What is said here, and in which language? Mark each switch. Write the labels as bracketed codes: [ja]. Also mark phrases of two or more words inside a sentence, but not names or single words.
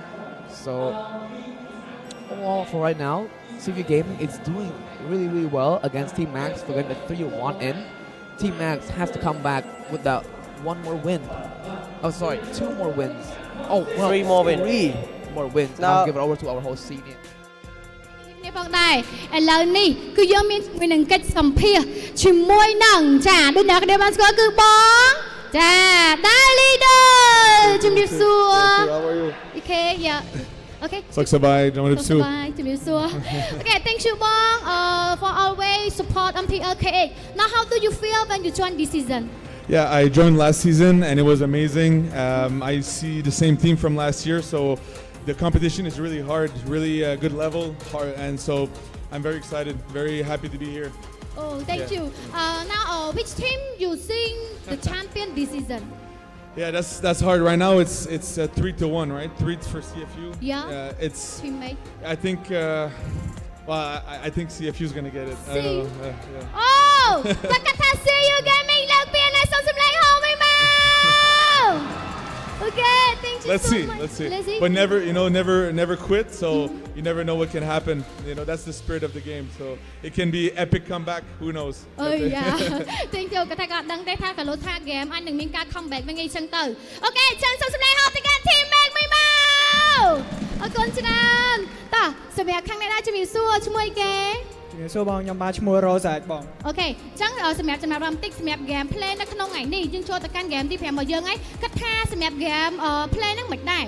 [en] So overall, for right now, CFU Gaming is doing really, really well against Team Max for getting the 3-1 in. Team Max has to come back with that 1 more win. Oh, sorry, 2 more wins. Oh, well, 3 more wins. 3 more wins. Now I'll give it over to our host, Senior. [km] នេះផងដែរឥឡូវនេះគឺយើងមានជាមួយនឹងកិច្ចសម្ភាសជាមួយនឹងចាដូចអ្នកគ្នាបានស្គាល់គឺបងចាដាលីដឺជំរាបសួរ [en] Okay yeah Okay [km] សុខសប្បាយជំរាបសួរ [en] Okay thank you បង for always support MPL-KH. Now how do you feel when you join this season? Yeah, I joined last season and it was amazing. I see the same team from last year, so the competition is really hard, really good level, hard, and so I'm very excited, very happy to be here. Oh, thank you. Now, which team you think the champion this season? Yeah, that's hard. Right now, it's 3-1, right? 3 for CFU. Yeah. It's. Teammate. I think. Well, I think CFU is gonna get it. I don't know. Yeah. [km] Oh, CFU Gaming លើកពីណៃសុំសម្លេងហោមួយមក [en] Okay, thank you Let's so see, much. let's see. But never quit. So you never know what can happen. You know, that's the spirit of the game. So it can be epic comeback. Who knows? Oh yeah. Thank you [km] គាត់ថាគាត់ដឹងទេថាកាលូថា game អាចនឹងមានការ comeback វិញអីចឹងទៅ Okay ចឹងសុំសម្លេងហោទៅកាន់ team Mac មួយមកអរគុណច្រើនតោះសម្រាប់ខាងនេះដែរជំរាបសួរឈ្មោះអីគេ ជំរាបសួរបងខ្ញុំបាទឈ្មោះ Rose បង អូខេចឹងសម្រាប់ចំណាប់អារម្មណ៍តិចសម្រាប់ [en] game play [km] នៅក្នុងថ្ងៃនេះយើងចូលទៅកាន់ game ទី 5 របស់យើងហើយគិតថាសម្រាប់ [en] game play [km] ហ្នឹងមិនដែរ